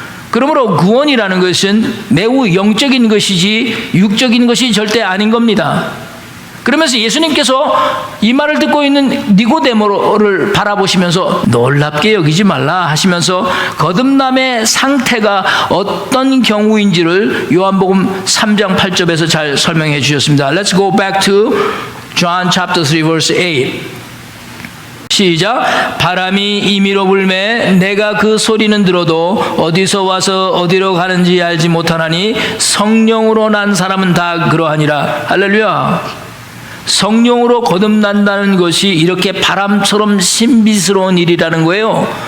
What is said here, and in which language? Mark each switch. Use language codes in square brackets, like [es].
[ko] 그러므로 구원이라는 것은 매우 영적인 것이지 육적인 것이 절대 아닌 겁니다. 그러면서 예수님께서 이 말을 듣고 있는 니고데모를 바라보시면서 놀랍게 여기지 말라 하시면서 거듭남의 상태가 어떤 경우인지를 요한복음 3장 8절에서 잘 설명해 주셨습니다. [en] Let's go back to John chapter 3 verse 8. [ko] 시작. 바람이 임의로 불매 내가 그 소리는 들어도 어디서 와서 어디로 가는지 알지 못하나니 성령으로 난 사람은 다 그러하니라. 할렐루야. 성령으로 거듭난다는 것이 이렇게 바람처럼 신비스러운 일이라는 거예요.